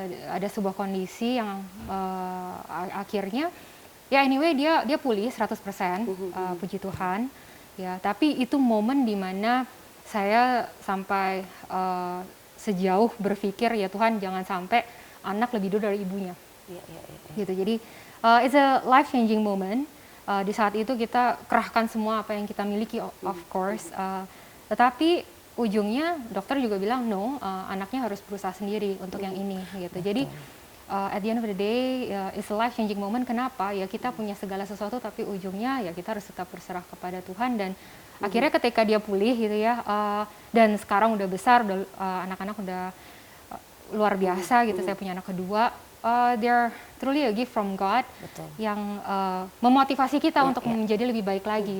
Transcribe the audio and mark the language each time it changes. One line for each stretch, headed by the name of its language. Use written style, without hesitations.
Indonesian: Ada sebuah kondisi yang akhirnya ya anyway dia pulih 100%, puji Tuhan ya. Tapi itu momen dimana saya sampai sejauh berpikir ya Tuhan jangan sampai anak lebih dulu dari ibunya. Gitu.
English: Jadi it's a life changing moment.
Indonesian: Di saat itu kita kerahkan semua apa yang kita miliki,
English: of course.
Indonesian: Tetapi ujungnya dokter juga bilang no, anaknya harus berusaha sendiri untuk yang ini gitu.
English: Jadi at the end of the day it's a life changing moment.
Indonesian: Kenapa? Ya kita punya segala sesuatu tapi ujungnya ya kita harus tetap berserah kepada Tuhan. Dan akhirnya ketika dia pulih gitu ya, dan sekarang udah besar, udah anak-anak udah luar biasa gitu. Saya punya anak kedua.
English: They're truly a gift from God
Indonesian: yang memotivasi kita untuk menjadi lebih baik lagi.